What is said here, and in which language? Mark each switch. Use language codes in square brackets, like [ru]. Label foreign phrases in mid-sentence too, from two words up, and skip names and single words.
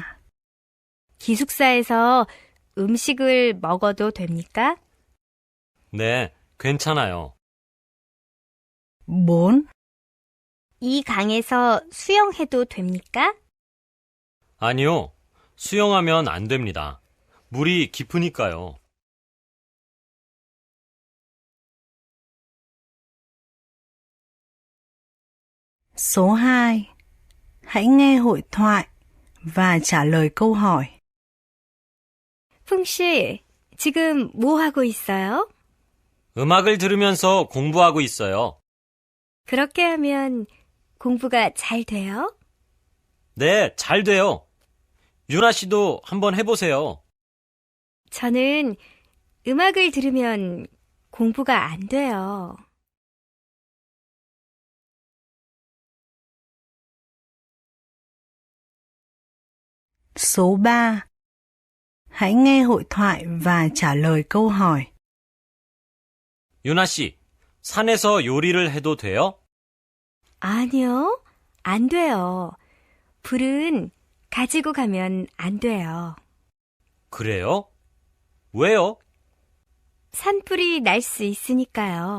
[ko] 기숙사에서 음식을 먹어도 됩니까? 네, 괜찮아요. 4. 이 강에서 수영해도 됩니까? 아니요. 수영하면 안 됩니다. 물이 깊으니까요. [vi] Số 2. Hãy nghe hội thoại và trả lời câu hỏi. [ko] 풍씨, 지금 뭐 하고 있어요? 음악을 들으면서 공부하고 있어요. 그렇게 하면 공부가 잘 돼요? 네, 잘 돼요. 유나 씨도 한번 해보세요. 저는 음악을 들으면 공부가 안 돼요. [vi] Số 3. Hãy nghe hội thoại và trả lời câu hỏi. [ko] 유나 씨, 산에서 요리를 해도 돼요? 아니요, 안 돼요. 불은 가지고 가면 안 돼요. 그래요? 왜요? 산불이 날 수 있으니까요.